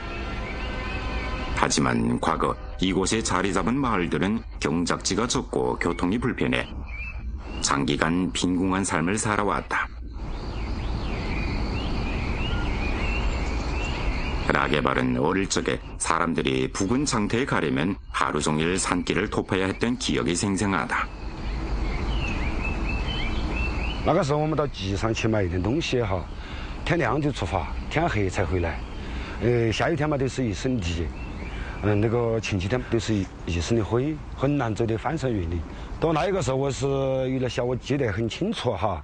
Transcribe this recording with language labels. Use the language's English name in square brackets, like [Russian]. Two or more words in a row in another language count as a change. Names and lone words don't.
[Korean] 하지만 과거 이곳에 자리 잡은 마을들은 경작지가 적고 교통이 불편해 장기간 빈궁한 삶을 살아왔다. 라게발은 어릴 적에 사람들이 부근 장터에 가려면 하루 종일 산길을 토파야 했던 기억이 생생하다. [Chinese] 那个时候我们到集上去买一点东西哈，天亮就出发，天黑才回来。下雨天嘛都是一身泥，那个晴天都是一身的灰，很难走的翻山越岭。到那个时候我是有点小，我记得很清楚哈。